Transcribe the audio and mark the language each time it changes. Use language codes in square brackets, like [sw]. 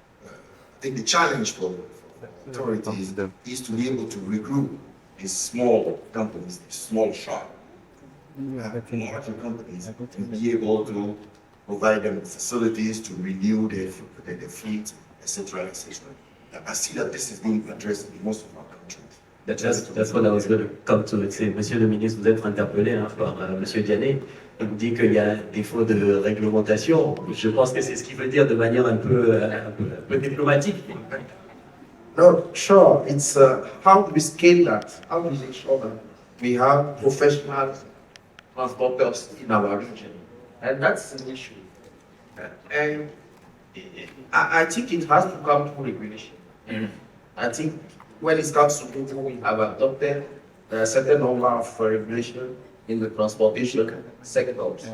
[en] I think the challenge for authorities is to be able to recruit these small companies, these small shops, larger companies, and be able to provide them facilities to renew their fleet, etc., etc. I see that this is being addressed in most of our countries. That's what I was going to come to. [fr] C'est, Monsieur le ministre, vous êtes interpellé par Monsieur Diané. Il me dit qu'il y a un défaut de réglementation. Je pense que c'est ce qu'il veut dire de manière un peu diplomatique. [en] No, sure. It's how do we scale that? How do we make sure that we have professional transporters in our region? And that's an issue. And I think it has to come through regulation. I think when it comes to Togo, we have adopted a certain number of regulations in the transportation sector.